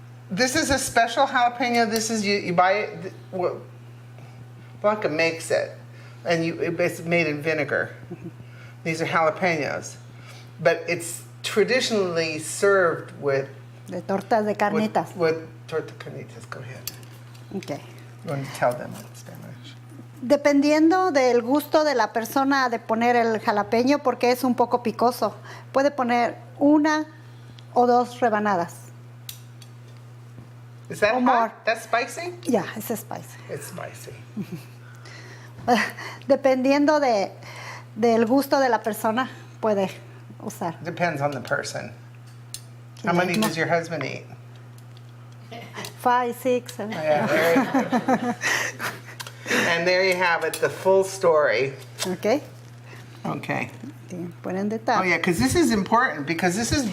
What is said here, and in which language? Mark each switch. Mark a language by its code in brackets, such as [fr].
[en] This is a special jalapeno. This is you buy it. Blanca makes it, and it's made in vinegar. These are jalapenos, but it's traditionally served with [es] De tortas de carnitas. [en] with torta carnitas. Go ahead. Okay. You want to tell them in Spanish? [es] Dependiendo del gusto de la persona de poner el jalapeño, porque es un poco picoso, puede poner una o dos rebanadas. [en] Is that Or hot? more. That's spicy? [es] Ya, es spicy. [en] It's spicy. [es] Dependiendo del gusto de la persona, puede usar. [en] Depends on the person. How many does your husband eat? 5, 6. Yeah, and there you have it, the full story. Okay. Okay. [es] Ponen de [en] Oh tap. yeah, because this is important, because this is